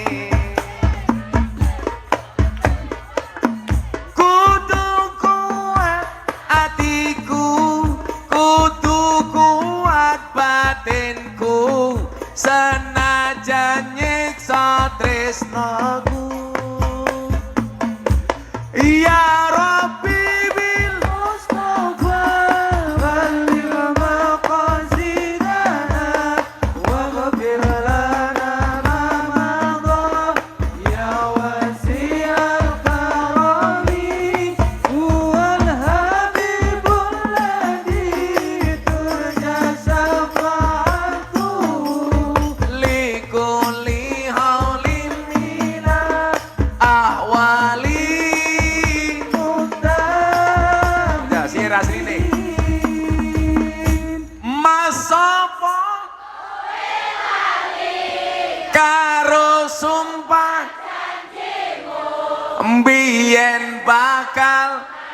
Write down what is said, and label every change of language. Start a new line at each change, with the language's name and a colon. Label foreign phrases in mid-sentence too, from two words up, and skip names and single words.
Javanese: kudu kuat atiku kudu kuat batinku senajan nyiksa tresnaku
Arabic: يا رب بالمصطفى بلغ مقاصدنا واغفر لنا ما مضى يا واسع الكرم هو الحبيب الذي ترجى شفاعته لكل هول من الأهوال
Javanese: asline masopo karo sumpah mbiyen bakal